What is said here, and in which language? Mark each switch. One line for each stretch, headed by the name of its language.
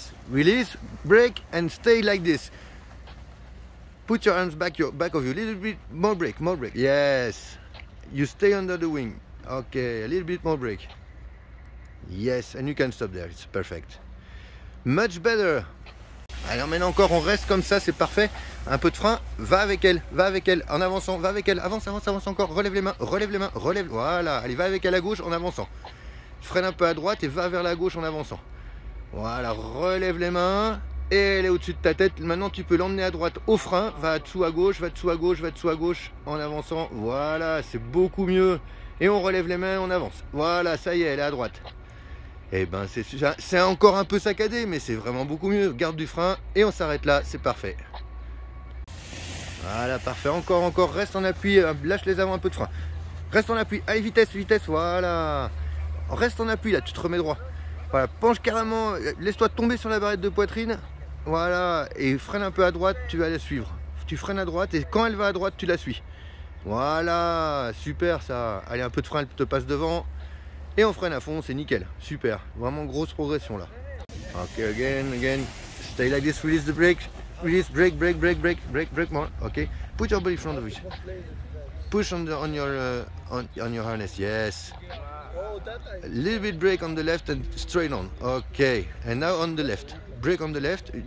English: Release, brake and stay like this. Put your arms back of you. Little bit more brake. Yes. You stay under the wing. Okay, a little bit more brake. Yes, and you can stop there. It's perfect. Much better.
French: Alors maintenant encore, on reste comme ça, c'est parfait. Un peu de frein, va avec elle, en avançant, va avec elle, avance encore, relève les mains, voilà, allez, va avec elle à gauche en avançant. Freine un peu à droite et va vers la gauche en avançant. Voilà, relève les mains, et elle est au-dessus de ta tête. Maintenant, tu peux l'emmener à droite au frein, va dessous à gauche, en avançant. Voilà, c'est beaucoup mieux. Et on relève les mains, on avance. Voilà, ça y est, elle est à droite. Et ben c'est encore un peu saccadé, mais c'est vraiment beaucoup mieux. Garde du frein et on s'arrête là, c'est parfait. Voilà, parfait. Encore, reste en appui, lâche les avant, un peu de frein. Reste en appui, allez, vitesse, voilà. Reste en appui là, tu te remets droit. Voilà, penche carrément, laisse-toi tomber sur la barrette de poitrine. Voilà, et freine un peu à droite, tu vas la suivre. Tu freines à droite et quand elle va à droite, tu la suis. Voilà, super ça. Allez, un peu de frein, elle te passe devant. Et on freine à fond, c'est nickel. Super, vraiment grosse progression là.
English: Ok, again. Stay like this, release the brake. Release, brake more. Ok, put your body in front of it. Push on your harness, yes. A little bit brake on the left and straight on. Okay, and now on the left. Brake on the left.